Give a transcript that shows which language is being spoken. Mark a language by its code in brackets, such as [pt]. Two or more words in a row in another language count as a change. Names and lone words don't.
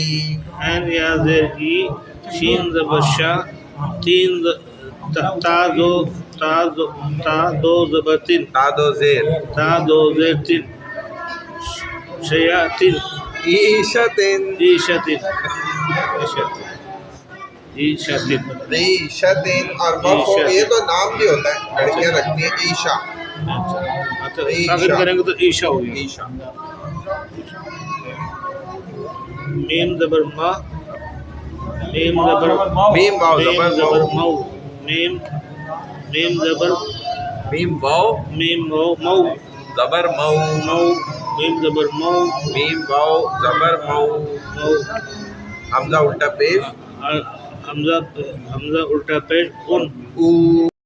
[ur] این یا زیر ای شین زبر شا تین تا دو زبر تین تا دو زیر تا دو زیر تین شیاطین [ar] عیشتن عیشتین عیشتین [ur] عیشتن اور وقف یہ تو نام بھی ہوتا ہے لڑکیاں رکھتی ہیں عیشا اچھا ساکن کریں گے تو عیشا ہوگی عیشا میم زبر ما میم زبر میم واو زبر زبر مو مو میم زبر میم واو میم مو زبر مو مو میم زبر مو میم واو زبر مو مو حمزہ الٹا پیش حمزہ الٹا پیش ان او